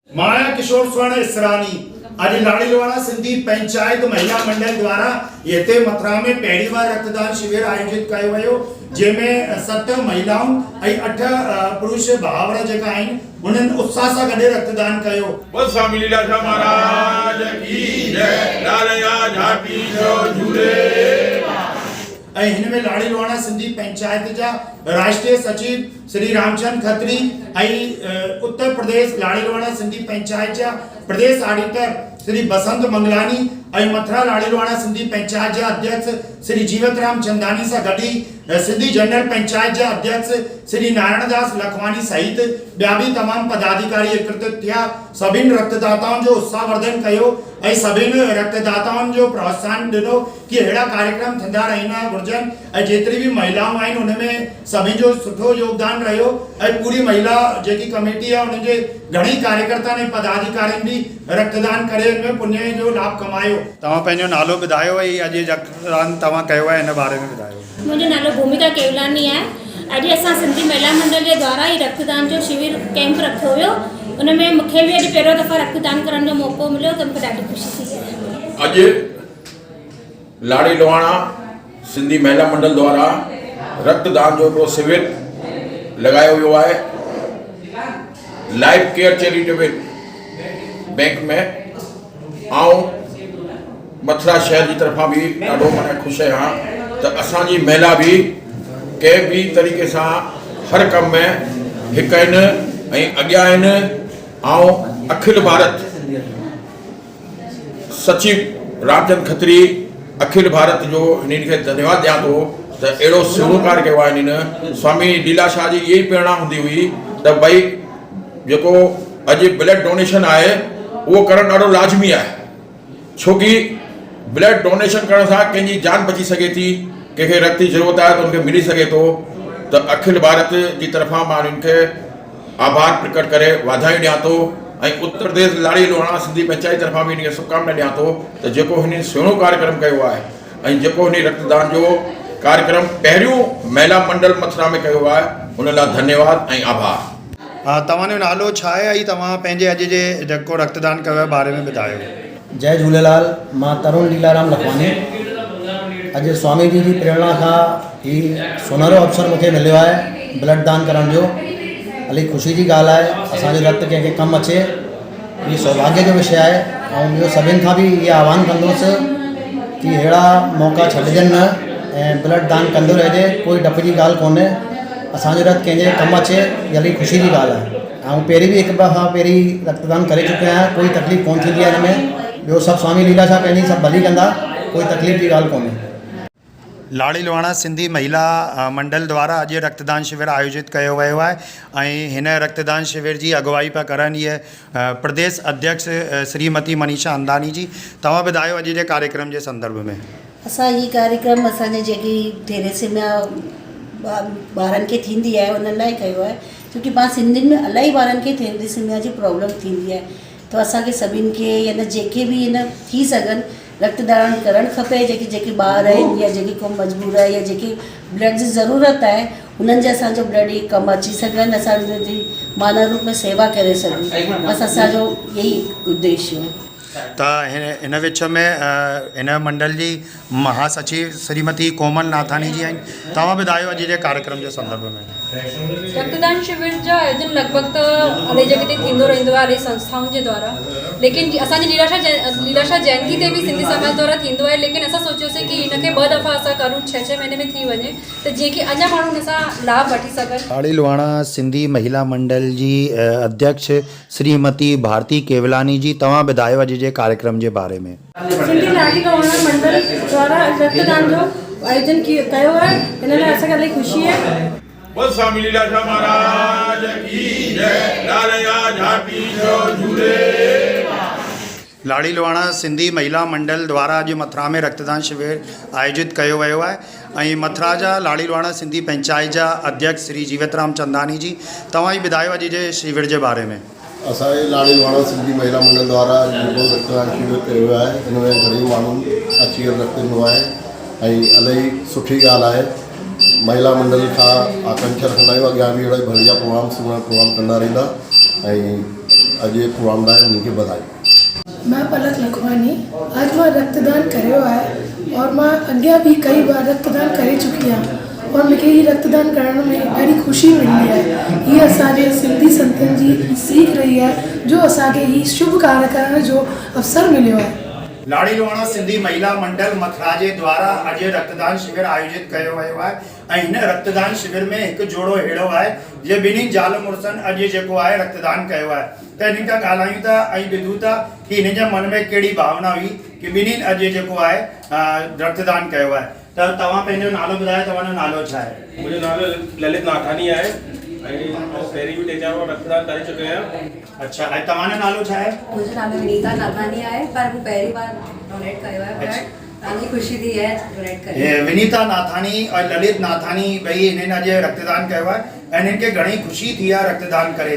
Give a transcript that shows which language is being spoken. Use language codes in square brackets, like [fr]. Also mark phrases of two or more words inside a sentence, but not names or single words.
[sd] माया किशोर स्वर्ण इसरानी आज लाड़ीवाड़ा सिंधी पंचायत महिला मंडल द्वारा येते मथुरा में पहली बार रक्तदान शिविर [hi] आयोजित किया [sd] वियो जंहिंमें 7 महिलाऊं ऐं 8 पुरुष भावर जेका आहिनि उन्हनि उत्साह सां गॾु रक्तदान कयो। [hi] बोल स्वामी लीलाशाह महाराज की जय। [sd] लालया झाटी जो झूले। हिनमें लाड़ीवाड़ा सिंधी पंचायत जा राष्ट्रीय सचिव श्री रामचंद खत्री उत्तर प्रदेश लाड़ीवाड़ा सिंधी पंचायत जा प्रदेश ऑडिटर श्री बसंत मंगलानी मथुरा लाड़ीवाड़ा सिंधी पंचायत जा अध्यक्ष श्री जीवतराम चंदानी सां गॾु सिंधी जनरल पंचायत जा अध्यक्ष श्री नारायणदास लखवानी सहित ॿिया बि तमाम पदाधिकारी एकत्रित थिया। सभिनि रक्तदाताउनि जो उत्साहवर्धन कयो ऐं सभिनि रक्तदाताउनि जो प्रोत्साहन ॾिनो कि अहिड़ा कार्यक्रम थींदा रहंदा घुरिजनि ऐं जेतिरी बि महिलाऊं आहिनि उनमें सभिनि जो सुठो योगदान रहियो ऐं पूरी महिला जेकी कमेटी आहे उनजे घणेई कार्यकर्ता ऐं पदाधिकारियुनि बि रक्तदान करे इनमें पुण्य जो लाभ कमायो। तव्हां पंहिंजो नालो ॿुधायो ऐं अॼु रक्तदान तव्हां कयो आहे हिन बारे में ॿुधायो। मुझे नालो भूमिका केवलानी है। अॼु असां सिंधी महिला मंडल [hi] के द्वारा ही [sd] रक्तदान जो शिविर कैंप रखो हुयो। उनमें मूंखे भी अॼु पहिरियों दफ़ा रक्तदान करण जो मौक़ो मिलियो त मूंखे ॾाढी ख़ुशी थी है। अॼु लाड़ीवाड़ा सिंधी महिला मंडल द्वारा रक्तदान जो हिकिड़ो शिविर लगायो वियो आहे लाइफ केयर चैरिटेबल बैंक में। ऐं मथुरा शहर [hi] की तरफा भी [sd] ॾाढो माना ख़ुशि आहियां त असांजी महिला भी कंहिं भी तरीक़े सां हर कम में हिकु आहिनि ऐं अॻियां आहिनि। ऐं अखिल भारत सचिव रामचंद खत्री अखिल भारत जो हिननि खे धन्यवाद ॾियां थो त अहिड़ो सुहिणो कार्य कयो आहे हिननि। स्वामी लीलाशाह जी इहा ई प्रेरणा हूंदी हुई त भई जेको अॼु [en] blood donation [sd] आहे उहो करणु ॾाढो लाज़मी आहे, छोकी [en] blood donation [sd] करण सां कंहिंजी जान बची सघे थी, कंहिंखे रक्त जी ज़रूरत आहे त उनखे मिली सघे थो। त अखिल भारत जी तरफ़ां मां हिननि खे आभार प्रकट करे वाधायूं ॾियां थो ऐं उत्तर प्रदेश लाड़ीवाड़ा सिंधी पंचायत तरफ़ां बि हिनखे शुभकामना ॾियां थो त जेको हिन सुहिणो कार्यक्रम कयो आहे ऐं जेको हिन रक्तदान जो कार्यक्रम पहिरियों महिला मंडल मथुरा में कयो आहे उन लाइ धन्यवाद ऐं आभार। तव्हांजो नालो छा आहे ऐं तव्हां पंहिंजे अॼु जे जेको रक्तदान कयो बारे में ॿुधायो। जय झूलेलाल। मां तरुण लीलाराम लखवानी। अॼु स्वामी जी जी प्रेरणा खां ही सुनहरो अवसर मूंखे मिलियो आहे ब्लड दान करण जो। इलाही ख़ुशी जी ॻाल्हि आहे असांजो रक्त कंहिंखे कमु अचे, हीअ सौभाग्य जो विषय आहे। ऐं ॿियो सभिनि खां बि इहा आह्वान कंदुसि कि अहिड़ा मौक़ा छॾिजनि न ऐं ब्लड दान कंदो रहिजे। कोई डप जी ॻाल्हि कोन्हे, असांजो रक्त कंहिंजे कमु अचे इहा इलाही ख़ुशी जी ॻाल्हि आहे। ऐं पहिरीं बि हिकु दफ़ा पहिरीं रक्तदान करे चुकियो आहियां, कोई तकलीफ़ कोन थींदी आहे हिन में। ॿियो सभु स्वामी लीलाशाह पंहिंजी सभु भली कंदा, कोई तकलीफ़ जी ॻाल्हि कोन्हे। लाड़ीवाड़ा सिंधी महिला मंडल द्वारा अॼु रक्तदान शिविर [hi] आयोजित किया [sd] वियो आहे ऐं हिन रक्तदान शिविर [hi] की अगुवाई [sd] पिया करनि इहे प्रदेश अध्यक्ष श्रीमती मनीषा अंदानी जी। तव्हां ॿुधायो अॼु जे कार्यक्रम [hi] के संदर्भ में। [sd] असां ही कार्यक्रम असांजे जेकी थेरेसीमिया ॿारनि खे थींदी आहे उन लाइ कयो आहे, छोकी मां सिंधियुनि में इलाही ॿारनि खे थेरेसीमिया जी प्रॉब्लम थींदी आहे। तो असांखे सभिनि खे या जेके भी इन थी सघनि रक्तदान करणु खपे। जेके ॿार आहिनि या जेकी को मजबूर आहे या जेकी ब्लड जी ज़रूरत आहे उन्हनि जे असांजो ब्लड ई कमु अची सघनि, असांजी मानव रूप में सेवा करे सघूं। [hi] बस असांजो यही उद्देश्य है। [sd] तो इन विच में इन मंडल की महासचिव श्रीमती कोमल नाथानी जी आहिनि। तव्हां ॿुधायो अॼु जे कार्यक्रम [hi] के संदर्भ में। [sd] रक्तदान शिविर जो आयोजन लगभग तो अड़े जगह थींदो रहंदो आहे [hi] संस्थाओं के द्वारा, [sd] लेकिन असांजी लीलाशाह जयंती ते भी सिंधी समाज द्वारा थींदो है। लेकिन असां सोचियोसीं कि इनके 2 दफ़ा असां करूं, 6 महीने में थी वञे तो जीअं कि अञा माण्हू हिन सां लाभ वठी सघनि। लाड़ीवाड़ा सिंधी महिला मंडल की अध्यक्ष श्रीमती भारती केवलानी जी, तव्हां ॿुधायो अॼु जे कार्यक्रम [hi] के बारे में। [sd] सिंधी लाड़ीवाड़ा मंडल द्वारा रक्तदान जो आयोजन [hi] किया है, [sd] इन लाइ असांखे इलाही ख़ुशी है। [hi] बोल स्वामी लीलाशाह महाराज की जय। [sd] लालया झाटी जो झूले। लाड़ीवाड़ा सिंधी महिला मंडल द्वारा अॼु मथुरा में रक्तदान शिविर [hi] आयोजित किया [sd] वियो आहे ऐं मथुरा जा लाड़ीवाड़ा सिंधी पंचायत जा अध्यक्ष श्री जीवतराम चंदानी जी। तव्हां ई ॿुधायो अॼु जे शिविर [hi] के बारे में। [sd] असांजे लाड़ीवाड़ा सिंधी महिला मंडल द्वारा जेको रक्तदान शिविर कयो वियो आहे हिन में घणेई माण्हू अची रक्त ॾिनो आहे ऐं इलाही सुठी ॻाल्हि आहे। महिला मंडल खां आकांक्षा रखंदा आहियूं अॻियां बि अहिड़ा बढ़िया प्रोग्राम कंदा रहंदा ऐं अॼु प्रोग्राम लाइ उन्हनि खे बधाई। मैं पलक लखवानी आज मां रक्तदान करियो आहे और मां अॻियां बि कई बार रक्तदान करे चुकी आहियां और मूंखे ही रक्तदान करण में ॾाढी ख़ुशी मिलंदी आहे। हीअ असांजे सिंधी संतनि जी सीख रही आहे जो असांखे ही शुभ कार्य करण जो अवसर मिलियो आहे। लाड़ी लोहाणा सिंधी महिला मंडल मथुरा जे द्वारा अॼु रक्तदान शिविर आयोजित कयो वियो आहे ऐं हिन रक्तदान शिविर में हिकु जोड़ो अहिड़ो आहे जे ॿिन्ही ज़ाल मुड़ुसनि अॼु जेको आहे रक्तदान कयो आहे त हिन खां ॻाल्हायूं था ऐं ॿुधूं था कि हिन जे मन में कहिड़ी भावना हुई कि ॿिन्हिनि अॼु जेको आहे रक्तदान कयो आहे। त तव्हां पंहिंजो नालो ॿुधायो, तव्हांजो नालो छा आहे? मुंहिंजो नालो ललित नाथानी आहे ऐं पहिरीं बि टे चारि बार रक्तदान करे चुके आहियां। अच्छा, ऐं तव्हांजो नालो छा आहे? मुंहिंजो नालो विनीता नाथानी आहे पर मूं पहिरीं बार डोनेट कयो आहे ब्लड। ॾाढी ख़ुशी थी आहे डोनेट करे। विनीता नाथानी और ललित नाथानी ॿई हिननि अॼु रक्तदान कयो आहे ऐं हिननि खे घणी ख़ुशी थी आहे रक्तदान करे।